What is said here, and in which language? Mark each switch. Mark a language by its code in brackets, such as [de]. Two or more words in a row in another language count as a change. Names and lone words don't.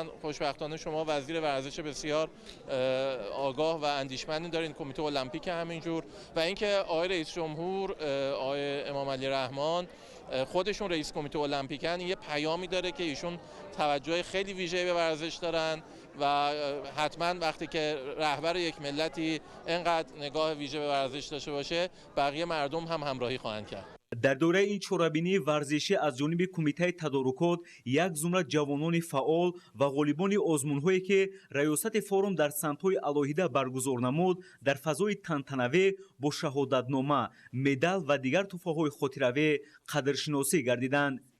[fa] خوشبختانه شما وزیر ورزش بسیار آگاه و اندیشمندی دارین، کمیته المپیک همینجور، و اینکه آقای رئیس جمهور آقای امام علی رحمان خودشون رئیس کمیته المپیکن، یه پیامی داره که ایشون توجه خیلی ویژه‌ای به ورزش دارن و حتما وقتی که رهبر یک ملتی اینقدر نگاه ویژه به ورزش داشته باشه، بقیه مردم هم همراهی خواهند کرد. [tg] дар дораи ин чорабинии варзишӣ аз ҷониби кумитаи тадорукот як зумра ҷавонони фаъол ва ғолибони озмунҳое ки раёсати форум дар самтҳои алоҳида баргузор намуд дар фазои тантанавӣ бо шаҳодатнома, медал ва дигар тӯҳфаҳои хотиравӣ қадршиносӣ гардиданд.